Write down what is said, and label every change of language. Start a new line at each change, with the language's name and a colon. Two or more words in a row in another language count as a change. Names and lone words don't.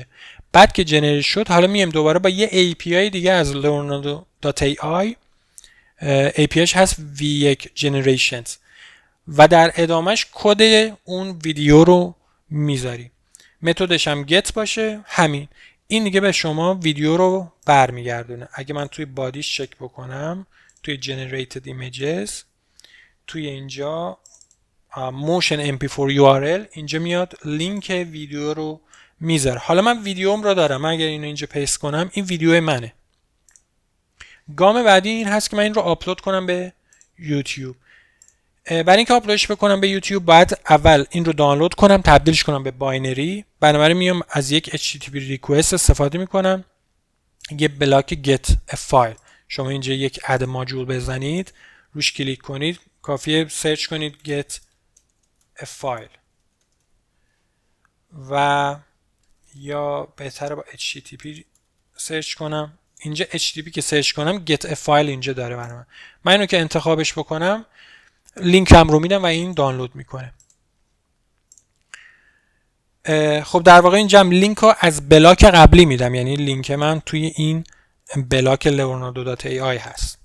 Persian: بعد که جنریت شد، حالا میایم دوباره با یه API دیگه از leonardo.ai، APIش هست
English: V1 generations،
Persian: و در ادامهش کد اون ویدیو رو میذاری. متدش هم get باشه. همین این دیگه به شما ویدیو رو برمیگردونه. اگه من توی بادیش چک بکنم، توی
English: generated images،
Persian: توی اینجا
English: motion mp4 url،
Persian: اینجا میاد لینک ویدیو رو میذاره. حالا من ویدیوم رو دارم، اگر اینو اینجا پیست کنم این ویدیو منه. گام بعدی این هست که من این رو آپلود کنم به یوتیوب. برای اینکه آپلودش بکنم به یوتیوب باید اول این رو دانلود کنم، تبدیلش کنم به باینری. بنابراین میام از یک
English: HTTP request
Persian: استفاده میکنم، یه بلاک
English: get a file.
Persian: شما اینجا یک
English: add module
Persian: بزنید، روش کلیک کنید، کافیه سرچ کنید
English: get a file،
Persian: و یا بهتره با HTTP سرچ کنم. اینجا HTTP که سرچ کنم
English: get a file
Persian: اینجا داره برای من اینو که انتخابش بکنم لینک هم رو میدم و این دانلود میکنه. خب در واقع اینجا هم لینک رو از بلاک قبلی میدم، یعنی لینک من توی این بلاک leonardo.ai هست.